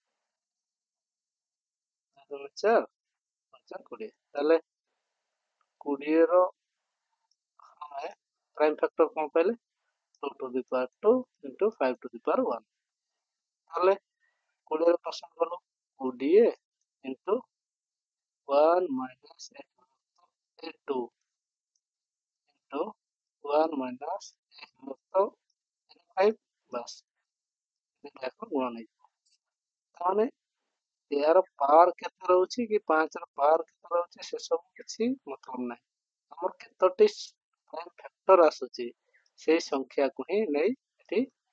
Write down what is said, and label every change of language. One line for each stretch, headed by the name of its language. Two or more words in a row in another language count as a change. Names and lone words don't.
Odia: 4 5 20 ତାହେଲେ 20 ର ଆମେ ପ୍ରାଇମ ଫ୍ୟାକ୍ଟର କଣ ପାଇଲେ
English: 2 to the power 2 into 5 to the power 1
Odia: ତାହେଲେ 20 ର percent ଗଲୁ
English: 20 into 1 minus 2 into 1 minus
Odia: 5 ବାସ୍ ଏଟାକୁ ଗୁଣ ନେଇଯିବ ତାମାନେ ଏହାର ପାୱାର କେତେ ରହୁଛି କି 5 ର ପାୱାର କେତେ ରହୁଛି ସେ ସବୁ କିଛି ମତଲବ ନାହିଁ ଆମର କେତୋଟି ପ୍ରାଇମ ଫ୍ୟାକ୍ଟର ଆସୁଛି ସେଇ ସଂଖ୍ୟାକୁ ହିଁ ନେଇ ଏଠି